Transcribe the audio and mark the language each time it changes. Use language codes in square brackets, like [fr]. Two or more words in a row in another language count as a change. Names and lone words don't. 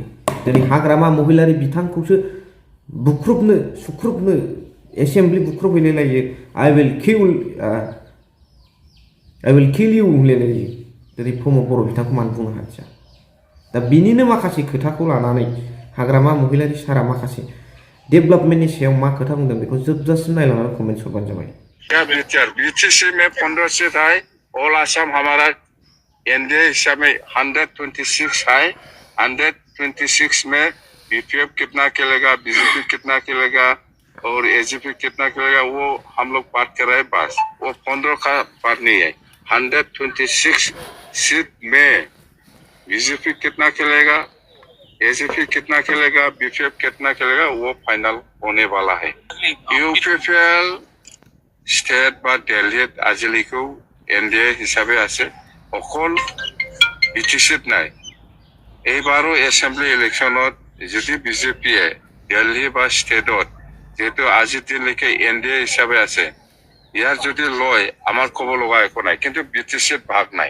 [brx] दिनै हाग्रामा महिलारि बिथांखौसो बुख्रुबनो सुख्रुबनो एसेम्बलि बुख्रुबहैलायलायो, [en] I will kill you [brx] होनलायलायो। दिनै प्रमद बर' बिथांखौ मानो बुंनो हादिया? दा बिनिनो माखासे खोथाखौ लानानै हाग्रामा महिलारि सारा माखासे डेभेलपमेन्टनि सायाव मा खोथा बुंदों बेखौ जोबजासिम नायलांनानै कमेन्ट हरबानो जाबाय। [hi] बीटीसी में 15 सीट है, ऑल आसाम हमारा एनडीए हिसाब में 126 है। 126 में बीपीएफ कितना खेलेगा, बीजेपी कितना खेलेगा और एजीपी कितना खेलेगा, वो हम लोग बात कर रहे हैं। बस वो 15 का बात नहीं है। 126 सीट में बीजेपी कितना खेलेगा, एजीपी कितना खेलेगा, बीपीएफ कितना खेलेगा, वो फाइनल होने वाला है। [as] ইউপিপিএল ষ্টেট বা দিল্লীত আজিলৈকেও এনডিএ হিচাপে আছে, অকল বিটিচিত নাই। এইবাৰো এছেম্বলি ইলেকশ্যনত যদি বিজেপিয়ে দিল্লী বা ষ্টেটত যেহেতু আজিৰ দিনলৈকে এনডিএ হিচাপে আছে, ইয়াৰ যদি লয় আমাৰ ক'ব লগা একো নাই, কিন্তু বিটিচিত ভাগ নাই।